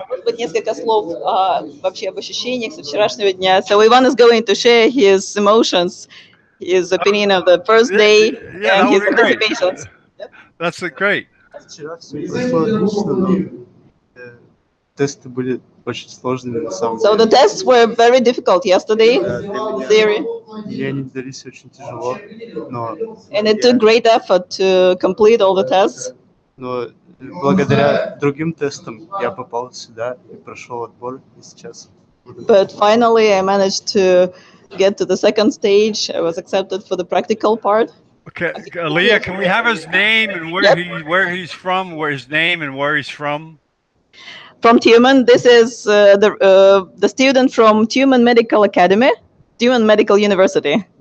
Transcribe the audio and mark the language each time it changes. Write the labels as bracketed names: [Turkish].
[Russian] Может быть, несколько слов вообще об ощущениях со вчерашнего дня. [English] So Ivan is going to share his emotions, his opinion of the first day, and his anticipations. That's great. [Russian] Вчера все прошло отлично, но тесты были очень сложными на самом деле. [English] So the tests were very difficult yesterday. Theory. [Russian] Мне они дались очень тяжело, но. [English] And it took great effort to complete all the tests. [Russian] Но благодаря другим тестам я попал сюда и прошел отбор, и сейчас. [English] But finally, I managed to get to the second stage. I was accepted for the practical part. Okay, Leah, can we have his name and where he's from, where his name and where he's from? From Tyumen. This is the student from Tyumen Medical Academy, Tyumen Medical University.